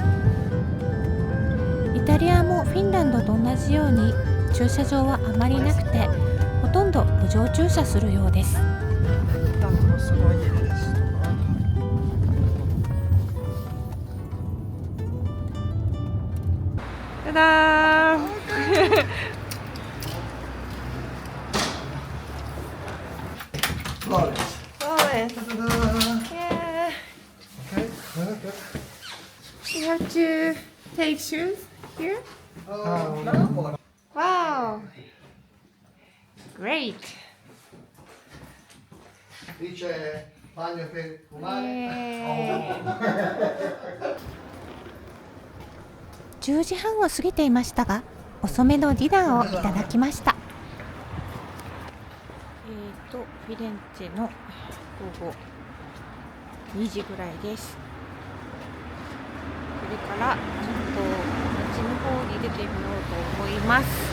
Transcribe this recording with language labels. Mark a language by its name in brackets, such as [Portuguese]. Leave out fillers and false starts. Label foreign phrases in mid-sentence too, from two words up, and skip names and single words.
[Japanese] イタリアもフィンランドと同じように駐車場はあまりなくて、ほとんど路上駐車するようです。 [English] ただー You have to take shoes here? Wow! Great! [Italian] Dice bagno per fumare. [Japanese] 10 時半を過ぎていましたが、遅めのディナーをいただきました。フィレンツェの午後2時ぐらいです。これからちょっと街の方に出てみようと思います。